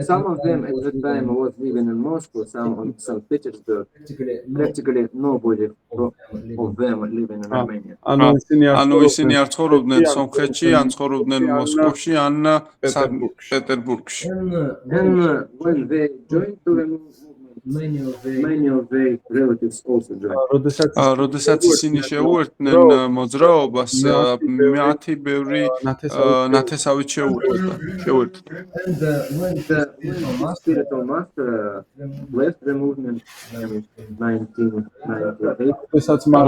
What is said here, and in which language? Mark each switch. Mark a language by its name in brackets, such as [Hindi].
[English] Some of them at the time was living in Moscow, some in St. Petersburg. practically Practically nobody of them living in Armenia. [Georgian] ანუ ისინი არ ცხოვრობდნენ სომხეთში, ან ცხოვრობდნენ მოსკოვში, ან პეტერბურგში. [English] Then when they joined to the movement, Many of their relatives also joined. [Georgian] როდესაც ისინი შეუერთდნენ მოძრაობას, მათი ბევრი ნათესავით შეუერთდა. [English] And when the Spiritual master left the movement in 1998.